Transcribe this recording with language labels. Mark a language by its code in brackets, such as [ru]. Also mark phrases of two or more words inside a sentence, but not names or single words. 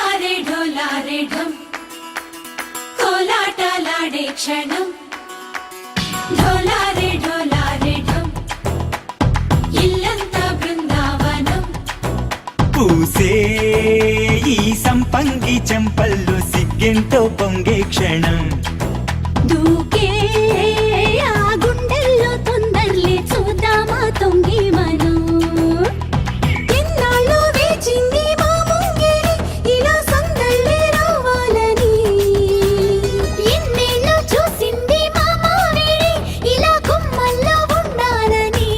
[hi] ढोलारे ढम [te] కోలాటలాడే క్షణం [hi] ढोलारे ढोलारे ढम [te] ఇల్లంతా బృందావనం పూసే ఈ సంపంగి చెంపల్లో సిగ్గెంతో పొంగే క్షణం దూకే ఆ గుండెల్లో తొందరలే చూద్దామా తొంగి మనం ఎన్నాళ్ళు వేచింది మా ముంగిరి ఇలా సందళ్ళే రావాలని ఎన్నేళ్ళు చూసింది మా మావిడి ఇలా గుమ్మల్లో ఉండాలని